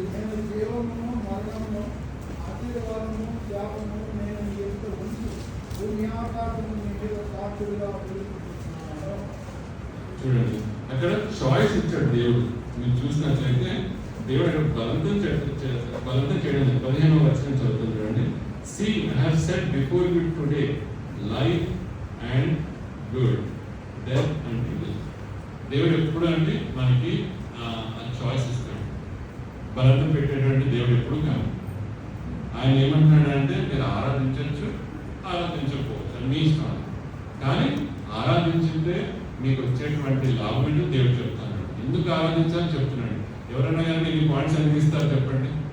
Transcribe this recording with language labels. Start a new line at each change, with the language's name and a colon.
Telugu: నేను జీవమును మరణమును ఆశీర్వాదము శాపము నేను నీ ఎదుట ఉంచి భూమి ఆకాశము నీ మీద సాక్షులుగా పిలుపుతున్నాను. చూడండి, అక్కడ చాయిస్ ఇచ్చాడు దేవుడు. మీరు చూసినట్లయితే దేవుడు అక్కడ బలంతం చేయడం 15వ వచనం చదువుతుంది చూడండి.
English: See, I have set before you today life and good, death and evil.
Telugu: దేవుడు ఎప్పుడు అంటే మనకి చాయిస్ ఇస్తాడు. బలత పెట్టేటువంటి దేవుడు ఎప్పుడు కాదు. ఆయన ఏమంటున్నాడంటే మీరు ఆరాధించవచ్చు, ఆరాధించకపోవచ్చు, అది మీ ఇష్టం. కానీ ఆరాధించితే మీకు వచ్చేటువంటి లాభం ఏంటో దేవుడు చెప్తాడు. ఎందుకు ఆరాధించాలని చెప్తున్నాడు. ఎవరైనా కానీ ఈ పాయింట్స్ అనిపిస్తారు చెప్పండి.